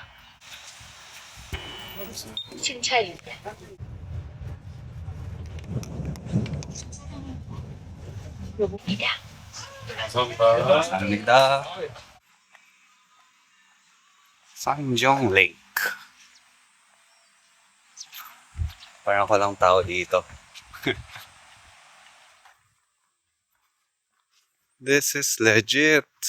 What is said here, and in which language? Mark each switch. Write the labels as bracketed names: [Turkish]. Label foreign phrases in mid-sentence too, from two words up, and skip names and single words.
[Korean] 칭찬. 감사합니다. Sanjong Lake. [Filipino] Parang ako lang tao dito. [English] This is legit.